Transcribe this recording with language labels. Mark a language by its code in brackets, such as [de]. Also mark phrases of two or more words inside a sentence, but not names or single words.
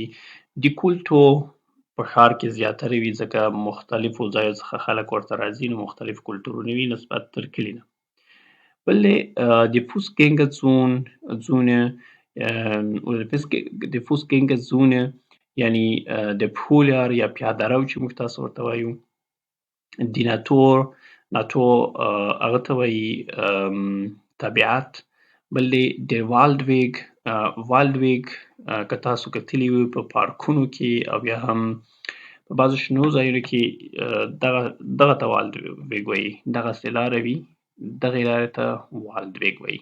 [ps] د کلتور په ښار کې زیاتره وي ځکه مختلفو ځایو څخه خلک ورته راځي، نو مختلف کلتورونه وي نسبت تر کلي نه. بل دی د [de] Fußgängerzone oder [ps] د Fußgängerzone یعنی د پښو لار یا پیاده رو چې موږ تاسو ورته وایو. د ناتور هغه ته وایي طبیعت. بل دی د والډویګ. والډویګ که تاسو کتلي وي په پارکونو کې او یا هم په بعضو شنو ځایونو کې دغه ته والډویګ وایي، دغسې لاره وي، دغې لارې ته والډویګ وایي.